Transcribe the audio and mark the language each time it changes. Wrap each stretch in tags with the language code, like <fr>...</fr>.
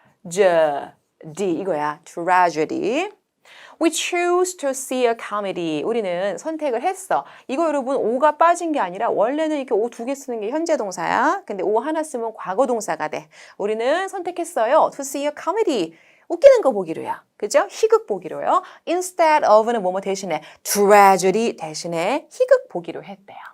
<ko>tragedy 이거야.</ko> <en>tragedy. We choose to see a comedy.</en> <ko>우리는 선택을 했어. 이거 여러분 오가 빠진 게 아니라 원래는 이렇게 오 두 개 쓰는 게 현재 동사야. 근데 오 하나 쓰면 과거 동사가 돼. 우리는 선택했어요.</ko> <en>To see a comedy.</en> <ko>웃기는 거 보기로요. 그죠? 희극 보기로요.</ko> <en>Instead of</en> <ko>는 뭐뭐 대신에 tragedy 대신에 희극 보기로 했대요.</ko>